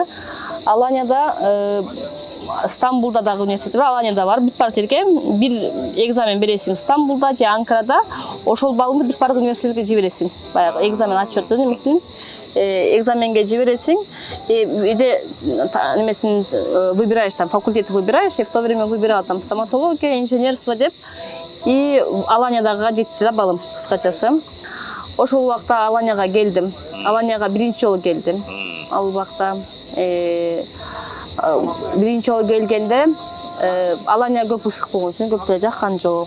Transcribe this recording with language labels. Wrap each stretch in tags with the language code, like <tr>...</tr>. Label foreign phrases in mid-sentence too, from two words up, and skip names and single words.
<ky>Аланияда Стамбулда дагы университет бар, Аланияда бар. Бүт бар жерге бир экзамен бересиң Стамбулда же Анкарада, ошол балыңды бүт бар университетке жибересиң. Баягы экзамен отчетту немесин экзаменге жибересиң. Иде немесин</ky> <ru>выбираешь, там факультет выбираешь, и в то время выбирала там стоматология, инженерство деп.</ru> <ky>И Аланиядагы жетти да балым, кыскачасы. Ошол убакта Аланияга келдим. Аланияга биринчи жолу келдим. Ал убакта биринчи жолу келгенде Алания көп ысык болгон үчүн көпчүлөр жаккан жок.</ky>